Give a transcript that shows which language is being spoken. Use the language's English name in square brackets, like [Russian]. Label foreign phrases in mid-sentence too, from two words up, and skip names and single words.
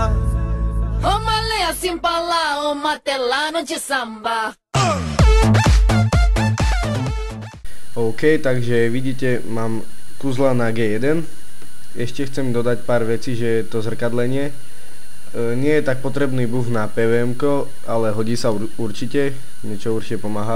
[Slovak] O malea sin pala, o matelano de samba. OK, takže vidíte, mám kuzla na G1. Ešte chcem dodať pár vecí, že to zrkadlenie nie je tak potrebný buff na PVM, ale hodí sa určite, niečo určite pomáha.